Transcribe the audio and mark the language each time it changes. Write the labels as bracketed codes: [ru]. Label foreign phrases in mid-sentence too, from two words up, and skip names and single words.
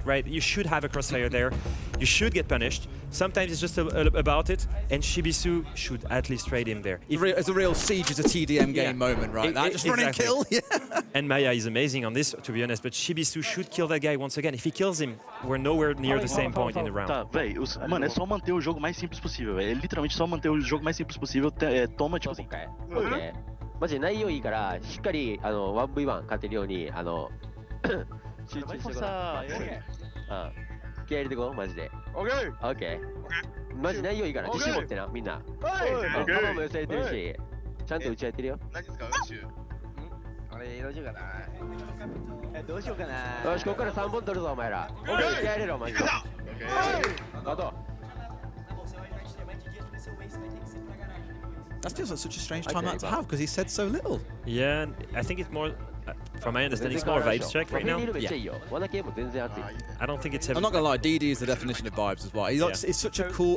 [en] You should have a crossfire there. You should get punished. Sometimes it's just about it, and Shibisu should at least trade him there. It's a real Siege is a TDM game moment, right? Just run and kill. Yeah. And Maya is amazing on this, to be honest, but Shibisu should kill that guy once again. If he kills him, we're nowhere near the same point in the round. [pt] Tá, véi, mano, é só manter o jogo mais simples possível, velho. É literalmente só manter o jogo mais simples possível. Toma, tipo assim. [ja] OK。マジで内容いいからしっかり1v1 勝てるように集中してください。気合入れてこうマジで。OK。マジ内容いいから自信持ってなみんな。球も寄せれてるし、ちゃんと打ち合えてるよ。何ですか宇宙？俺どうしようかな。どうしようかな。よしここから3本取るぞお前ら。気合入れろマジで。あと。 [en] That feels like such a strange timeout to have because he said so little. Yeah, I think it's more, from my understanding, it's more vibes check right now. Yeah. I don't think it's heavy. I'm not gonna lie, DD is the definition of vibes as well. He's such a cool.